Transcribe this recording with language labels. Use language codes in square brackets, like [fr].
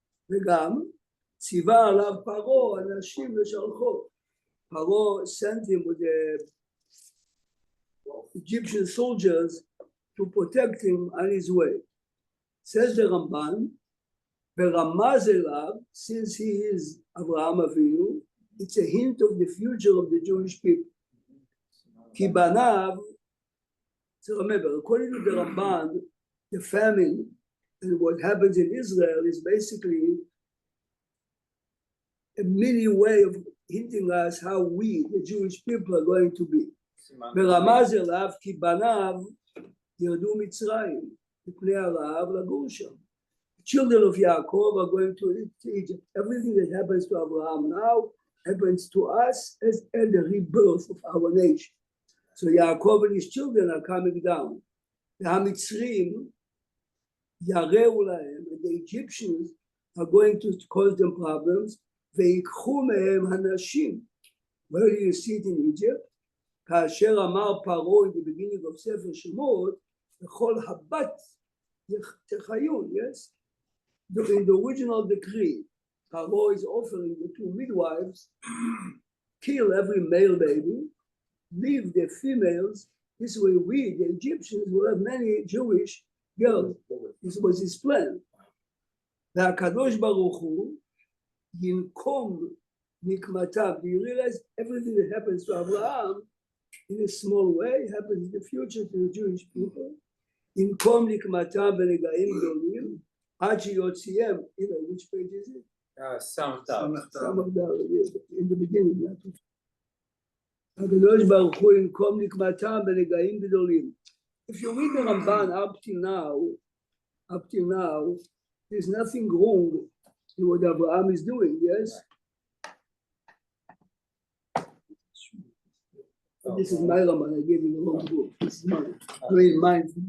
[he] וגם, ציווה עליו פרעה, אנשים לשלחו. [en] פרעה sent him with the Egyptian soldiers to protect him on his way. Says the Ramban, [he] ברמז אליו, [en] since he is Avraham Avinu, it's a hint of the future of the Jewish people. [he] כי בניו, [en] so remember, according to the Ramban, the famine and what happens in Israel is basically a mini way of hinting us how we, the Jewish people, are going to be. [he] ברמז אליו, כי בניו ירדו מצרים, מפני הרעב לגור שם. [en] Children of Yaakov are going to Egypt. Everything that happens to Abraham now happens to us as the rebirth of our nation. So Yaakov and his children are coming down. The Hamitzrim, [he] Yareu lahem, [en] and the Egyptians are going to cause them problems. [he] Veikhu mehem hanashim. [en] Where do you see it in Egypt? [he] כאשר אמר פרעה [en] in the beginning of [he] ספר שמות, לכל הבת תחיון, yes? [en] In the original decree, Paro is offering the two midwives, kill every male baby, leave the females. This way we, the Egyptians, will have many Jewish girls. This was his plan. [he] והקדוש ברוך הוא ינקום נקמתיו. [en] Do you realize everything that happens to Abraham in a small way happens in the future to the Jewish people? [he] ינקום נקמתיו בנגעים גדולים. עד שיוציאם, [en] which page is it? Some Some of the, in the beginning. [he] הקדוש ברוך הוא ינקום נקמתם בנגעים גדולים. [en] If you read the Ramban up till now, there's nothing wrong in what Abraham is doing, yes? This is my Ramban, I gave you the wrong book. This is mine. I mean, mine.